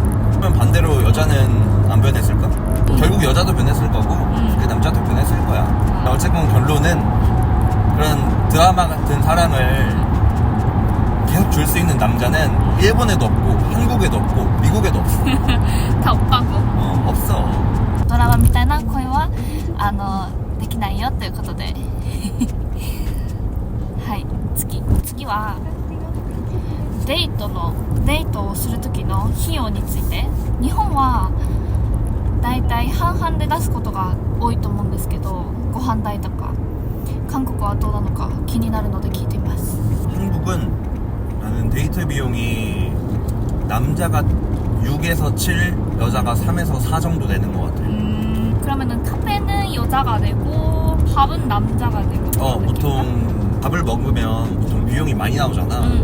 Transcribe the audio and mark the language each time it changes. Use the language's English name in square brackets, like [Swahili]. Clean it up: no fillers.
[Korean] 그러면 반대로 여자는 안 변했을까? 결국 여자도 변했을 거고 그 남자도 변했을 거야. 어쨌든 결론은 그런 드라마 같은 사랑을 계속 줄 수 있는 남자는 일본에도 없고 한국에도 없고 미국에도 없어. 다 없다고? 없어. [Japanese] ドラマみたいな恋はできないよということではい、次はデートをする時の費用について。日本はだいたい半々で出すことが多いと思うんですけど、ご飯代とか韓国はどうなのか気になるので聞いてみます。 [Korean] 한국은 나는 데이트 비용이 남자가 6에서 7, 여자가 3에서 4 정도 되는 것 같아. 그러면은 카페는 여자가 내고 밥은 남자가 내고. 보통 밥을 먹으면 보통 비용이 많이 나오잖아.